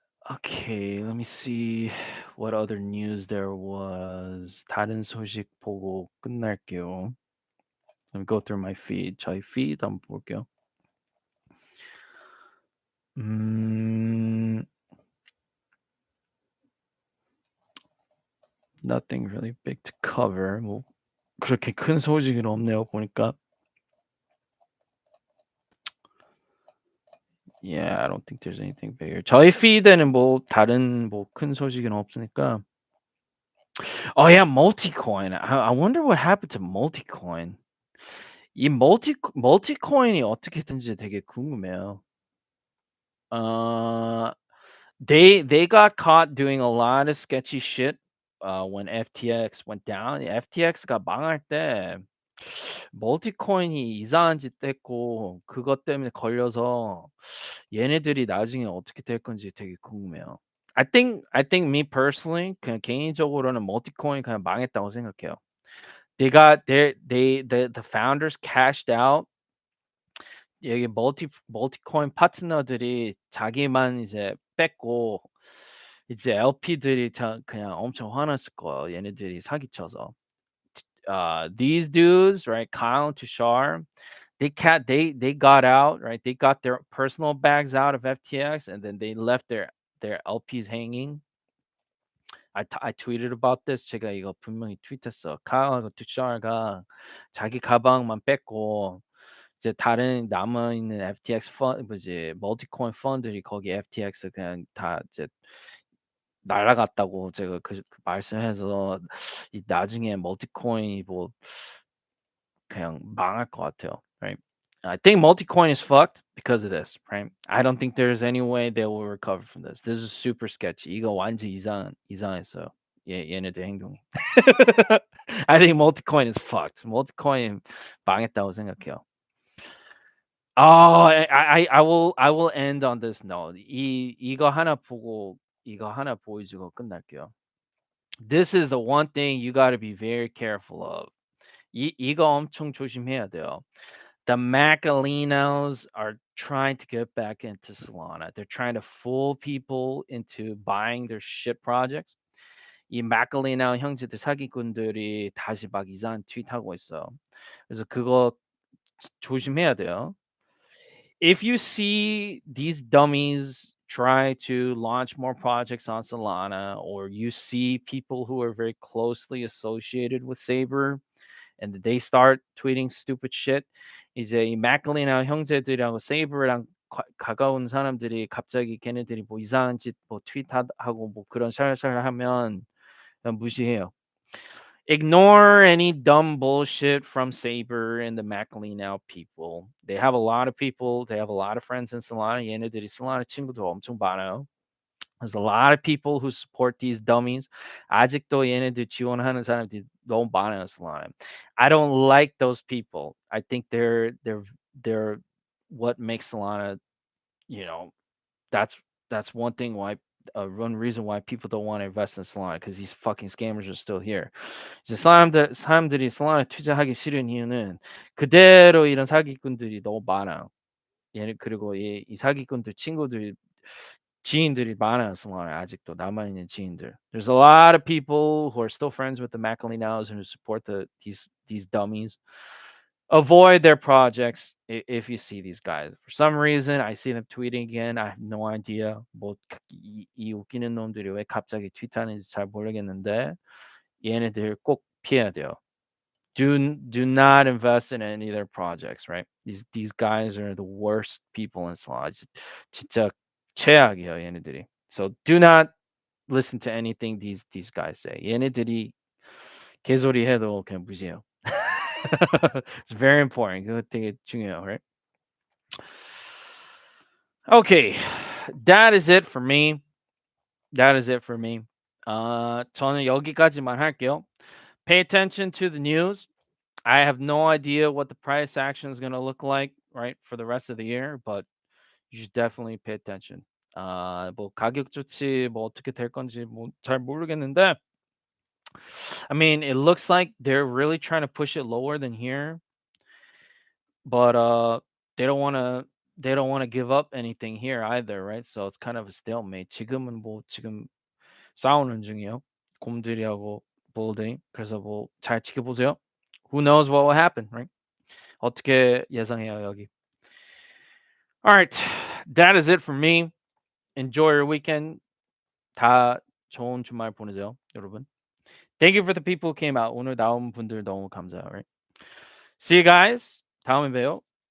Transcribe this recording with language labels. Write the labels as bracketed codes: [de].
[en] Okay, let me see what other news there was. [ko] 다른 소식 보고 끝날게요. [en] Let me go through my feed. [ko] 저희 feed 한번 볼게요. 음. [en] Nothing really big to cover. [ko] 뭐 그렇게 큰 소식은 없네요, 보니까. [en] Yeah, I don't think there's anything bigger. [ko] 저희 feed에는 뭐 다른 뭐 큰 소식은 없으니까. [en] Oh yeah, Multicoin. I wonder what happened to Multicoin. [ko] 이 Multicoin이 어떻게 된지 되게 궁금해요. [en] Uh, they got caught doing a lot of sketchy shit when FTX went down. [ko] FTX가 망할 때 멀티코인이 이상한 짓 했고 그것 때문에 걸려서 얘네들이 나중에 어떻게 될 건지 되게 궁금해요. [en] I think me personally [ko] 그냥 개인적으로는 멀티코인 그냥 망했다고 생각해요. [en] They got the founders cashed out. [ko] 여기 멀티코인 파트너들이 자기만 이제 뺐고 이제 LP들이 다 그냥 엄청 화났을 거예요, 얘네들이 사기쳐서. [en] These dudes, right, Kyle and Tushar, they got out, right? They got their personal bags out of FTX and then they left their LPs hanging. I tweeted about this. [ko] 제가 이거 분명히 트윗했어. 카일하고 투샤가 자기 가방만 뺐고 이제 다른 남아 있는 FTX 뭐지 멀티코인 펀드들이 거기 FTX 그냥 다 이제 날아갔다고 제가 그 말씀해서 이 나중에 멀티코인이 뭐 그냥 망할 것 같아요. [en] Right? I think multicoin is fucked because of this, right? I don't think there's any way they will recover from this. This is super sketchy. [ko] 이거 완전 이상했어요. 얘네들 행동이. [en] I think multicoin is fucked. [ko] multicoin 망했다고 생각해요. [en] I will end on this note. [ko] 이거 하나 보여주고 끝날게요. [en] This is the one thing you got to be very careful of. [ko] 이거 엄청 조심해야 돼요. [en] The Macalinos are trying to get back into Solana. They're trying to fool people into buying their shit projects. [ko] 이 Macalino 형제들 사기꾼들이 다시 막 이상한 트윗하고 있어요. 그래서 그거 조심해야 돼요. [en] If you see these dummies try to launch more projects on Solana, or you see people who are very closely associated with Saber and they start tweeting stupid shit, [ko] 이제 이 맥클린이나 형제들이랑 세이버랑 가까운 사람들이 갑자기 걔네들이 뭐 이상한 짓 뭐 트윗하고 뭐 그런 샬샬 하면 그냥 무시해요. [en] Ignore any dumb bullshit from Saber and the McLean people. They have a lot of people. They have a lot of friends in Solana. [ko] 얘네들이 Solana 친구들 엄청 많아요. [en] There's a lot of people who support these dummies. [ko] 아직도 얘네들 지원하는 사람들이 너무 많아요, Solana. [en] I don't like those people. I think they're what makes Solana, you know, that's that's one thing why one reason why people don't want to invest in Solana because these fucking scammers are still here. [ko] 이제 사람들이 Solana 투자하기 싫은 이유는 그대로 이런 사기꾼들이 너무 많아요. 얘네 그리고 이 사기꾼들 친구들 지인들이 많아요, Solana 아직도 남아 있는 지인들. [en] There's a lot of people who are still friends with the Macalinows and who support these dummies. Avoid their projects if you see these guys. For some reason, I see them tweeting again. I have no idea. [ko] 이 웃기는 놈들이 왜 갑자기 트윗하는지 잘 모르겠는데 얘네들 꼭 피해야 돼요. [en] Do not invest in any of their projects, right? These guys are the worst people in Solana. [ko] 진짜 최악이에요, 얘네들이. [en] So do not listen to anything these guys say. [ko] 얘네들이 개소리 해도 그냥 무시해요. [en] It's very important. [ko] 그거 되게 중요해요, right? [en] Okay, that is it for me. That is it for me. [ko] 저는 여기까지만 할게요. [en] Pay attention to the news. I have no idea what the price action is going to look like, right, for the rest of the year, but you should definitely pay attention. [ko] 뭐 가격 조치 뭐 어떻게 될 건지 뭐 잘 모르겠는데, [en] I mean, it looks like they're really trying to push it lower than here, but they don't want to they don't want to give up anything here either, right? So it's kind of a stalemate. [ko] 지금은 뭐 지금 싸우는 중이에요. 곰들이하고 부들이. 그래서 뭐 잘 지켜보세요. [en] Who knows what will happen, right? [ko] 어떻게 예상해요, 여기. [en] All right. That is it for me. Enjoy your weekend. [ko] 다 좋은 주말 보내세요, 여러분. [en] Thank you for the people who came out. [ko] 오늘 나온 분들 너무 감사해요. [en] Right? See you guys. [ko] 다음에 봬요.